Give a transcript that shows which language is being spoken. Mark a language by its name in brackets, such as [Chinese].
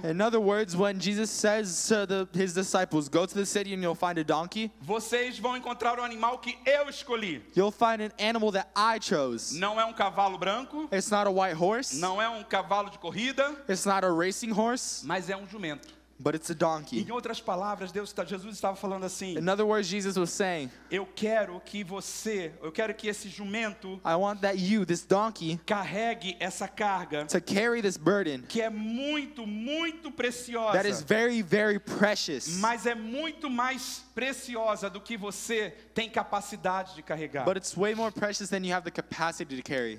[English] In other words, when Jesus says to his disciples, go to the city and you'll find a donkey, [Portuguese] Vocês vão encontrar um animal que eu escolhi. [English] you'll find an animal that I chose. [Portuguese] Não é um cavalo branco, [English] It's not a white horse. [Portuguese] não é um cavalo de corrida, [English] It's not a racing horse, [Portuguese] mas é um jumento. [English] but it's a donkey. [Portuguese] Em outras palavras, Jesus estava falando assim, [English] In other words, Jesus was saying, [Portuguese] eu quero que esse jumento [English] I want that you, this donkey, [Portuguese] carregue essa carga [English] to carry this burden [Portuguese] que é muito, muito preciosa. [English] that is very, very precious, [Portuguese] Mas é muito mais preciosa do que você tem capacidade de carregar. [English] but it's way more precious than you have the capacity to carry.